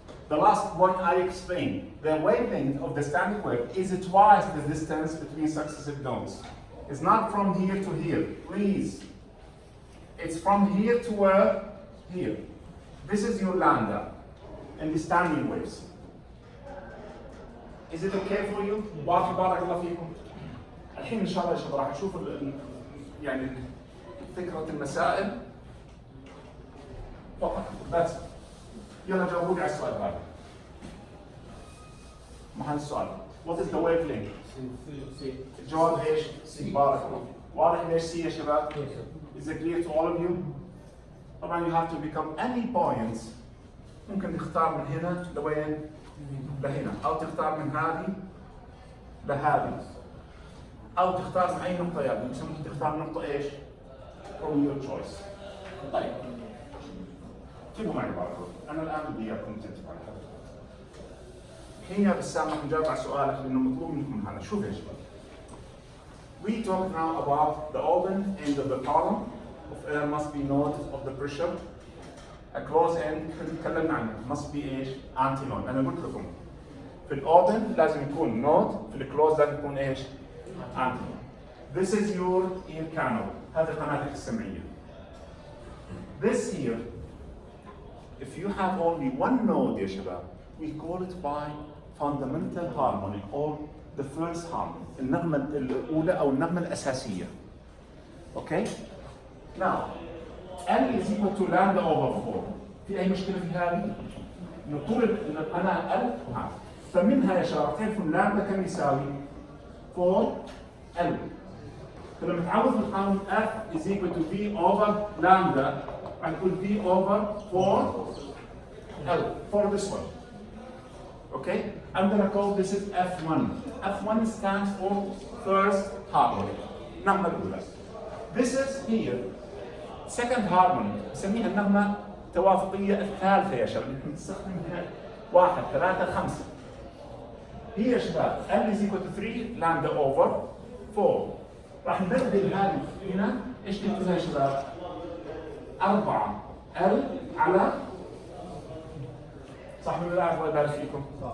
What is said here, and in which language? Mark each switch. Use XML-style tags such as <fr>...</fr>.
<en>The last point I explained, the wavelength of the standing wave is twice the distance between successive nodes. It's not from here to here, please. It's from here to where? Here. This is your lambda and the standing waves. Is it okay for you?</en> <ar>واضح بارك الله فيكم. الحين إن شاء الله يا شباب راح نشوف يعني فكرة المسائل. فقط بس. يلا جاوبوني على السؤال هذا. محل السؤال.</ar> <en>What is the wavelength؟</en> <ar>الجواب ايش؟ سي. بارك الله. واضح ليش سي يا شباب؟</ar> <en>Is it clear to all of you؟</en> <ar>طبعا</ar> <en>you have to become any points.</en> <ar>ممكن تختار من هنا لوين؟ لهنا، أو تختار من هذه لهذه، أو تختار من أي نقطة يعني، بس ممكن تختار نقطة ايش؟</ar> <en>From your choice.</en> <ar>طيب. اكتبوا معي بارك الله. أنا الآن بدي إياكم تكتبوا على هذا. الحين يا بسام راح نجاوب على سؤالك لأنه مطلوب منكم هذا، شوف يا شباب.</ar> <en>We talk now about the open end of the column of air must be node of the pressure. A close end</en> <ar>تكلمنا عنه</ar> <en>must be</en> <ar>ايش؟</ar> <en>anti node.</en> <ar>أنا قلت لكم في الأوبن لازم يكون node، في الكلوز لازم يكون ايش؟ anti node.</ar> <en>This is your ear canal.</en> <ar>هذه قناتك السمعية.</ar> <en>This here, if you have only one node</en> <ar>يا شباب,</ar> <en>we call it by fundamental harmonic or the first harmony.</en> <ar>النغمة الأولى أو النغمة الأساسية.</ar> <en>Okay? Now, L is equal to lambda over 4.</en> <ar>في أي مشكلة في هذه؟ إنه طول القناة L هذا. فمنها يا شباب تعرفوا اللامدا كم يساوي؟ 4L. فلما تعوض في القانون</ar> <en>F is equal to V over lambda,</en> <ar>راح نقول</ar> <en>V over 4L for this one. Okay? I'm gonna call this is F1. F1 stands for first harmony.</en> <ar>النغمة الأولى.</ar> <en>This is here second harmony.</en> <ar>نسميها النغمة التوافقية الثالثة يا شباب. نستخدمها 1 3 5. هي يا شباب</ar> <en>L is equal to 3 lambda over 4.</en> <ar>راح نبدل هذه هنا ايش نكتبها يا شباب؟ 4 L على صح ولا لا؟ الله يبارك فيكم.</ar>